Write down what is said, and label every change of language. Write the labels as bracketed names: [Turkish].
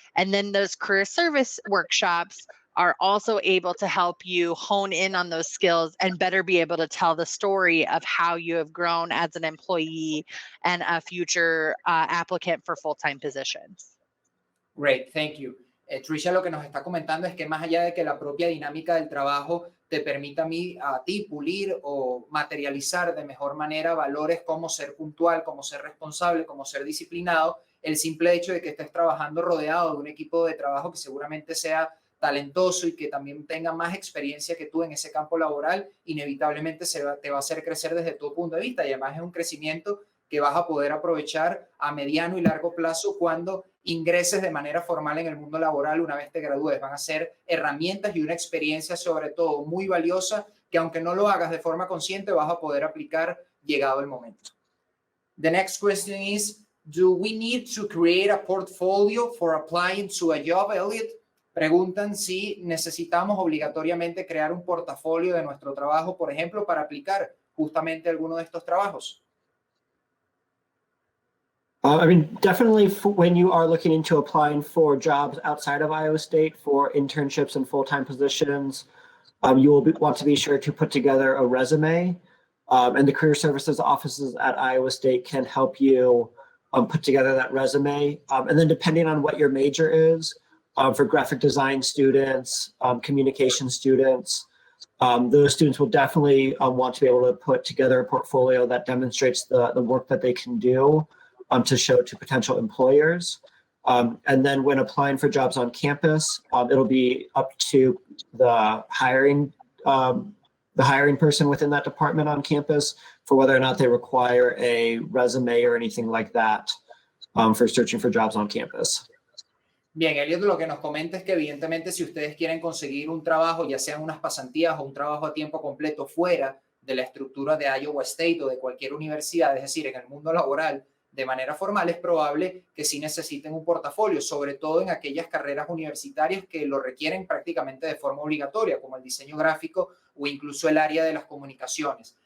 [English] And then those career service workshops are also able to help you hone in on those skills and better be able to tell the story of how you have grown as an employee and a future applicant for full-time positions. Great, thank you. [Spanish] Tricia lo que nos está comentando es que más allá de que la propia dinámica del trabajo te permita a ti pulir o materializar de mejor manera valores como ser puntual, como ser responsable, como ser disciplinado, el simple hecho de que estés trabajando rodeado de un equipo de trabajo que seguramente sea talentoso y que también tenga más experiencia que tú en ese campo laboral, inevitablemente te va a hacer crecer desde tu punto de vista y además es un crecimiento que vas a poder aprovechar a mediano y largo plazo cuando ingreses de manera formal en el mundo laboral una vez te gradúes. Van a ser herramientas y una experiencia sobre todo muy valiosa que aunque no lo hagas de forma consciente vas a poder aplicar llegado el momento. [English] The next question is, do we need to create a portfolio for applying to a job, Elliot? [Spanish] Preguntan si necesitamos obligatoriamente crear un portafolio de nuestro trabajo, por ejemplo, para aplicar justamente alguno de estos trabajos. [English] I mean, definitely when you are looking into applying for jobs outside of Iowa State for internships and full-time positions, you will want to be sure to put together a resume. And the career services offices at Iowa State can help you put together that resume. And then depending on what your major is, for graphic design students, communication students, those students will definitely want to be able to put together a portfolio that demonstrates the work that they can do to show to potential employers. And then when applying for jobs on campus, it'll be up to the hiring person within that department on campus for whether or not they require a resume or anything like that for searching for jobs on campus. [Spanish] Bien, Elliot lo que nos comenta es que evidentemente si ustedes quieren conseguir un trabajo, ya sean unas pasantías o un trabajo a tiempo completo fuera de la estructura de Iowa State o de cualquier universidad, es decir, en el mundo laboral, de manera formal, es probable que sí necesiten un portafolio, sobre todo en aquellas carreras universitarias que lo requieren prácticamente de forma obligatoria, como el diseño gráfico o incluso el área de las comunicaciones.